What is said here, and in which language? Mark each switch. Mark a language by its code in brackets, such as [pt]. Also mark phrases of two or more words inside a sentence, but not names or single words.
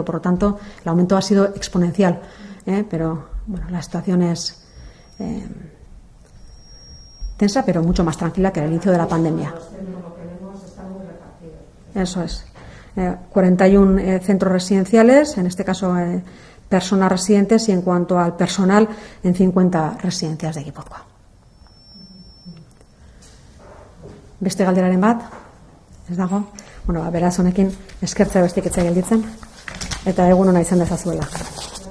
[es] Por lo tanto, el aumento ha sido exponencial. Pero bueno, la situación es tensa, pero mucho más tranquila que al inicio de la pandemia. Eso es. 41 centros residenciales, en este caso personas residentes y en cuanto al personal en 50 residencias de Gipuzkoa. [eu] Beste galderaren bat? Ez dago? Beraz honekin eskertzea besteik ez gelditzen eta egun ona izan dezazuela.